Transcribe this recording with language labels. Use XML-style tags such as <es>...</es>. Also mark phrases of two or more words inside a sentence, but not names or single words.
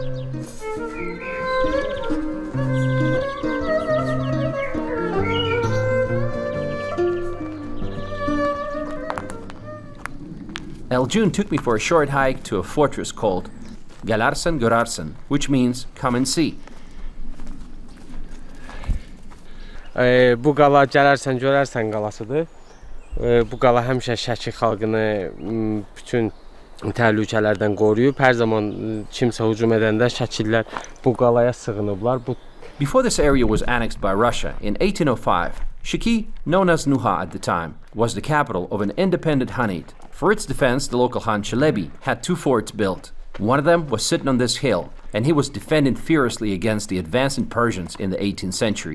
<en>Eljun took me for a short hike to a fortress called Galarsan Görarsan, which means come and see.</en> <az>Bu qala gələrsən görərsən qalasıdır. Bu qala həmişə Şəki xalqını bütün təhlükələrdən qoruyub. Hər zaman kimsə hücum edəndə Şəkillər bu qalaya sığınıblar.</az> <en>Before this area was annexed by Russia in 1805, Sheki, known as Nuha at the time, was the capital of an independent Hanate. For its defense, the local Han Çelebi had 2 forts built. One of them was sitting on this hill, and he was defending fiercely against the advancing Persians in the 18th century.</en>